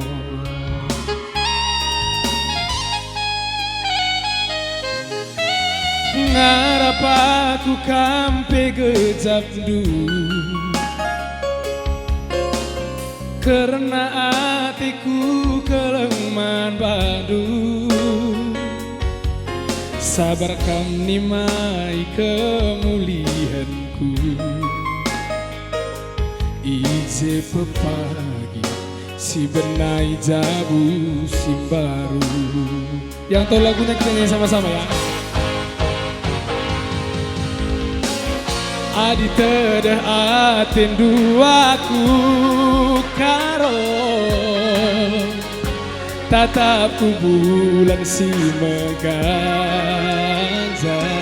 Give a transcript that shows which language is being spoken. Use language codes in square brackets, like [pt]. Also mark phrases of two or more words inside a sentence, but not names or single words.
[btx] Ngarap aku kampe gejap du [id] karena hatiku kelemahan [btx] badu. Sabar kam nimai kemuliaanku ije pepagi si benai jabu si baru. [id] Yang tahu lagunya kita nyanyi sama-sama ya. [btx] Adi tedah aten duaku karo tatapku bulan si meganja.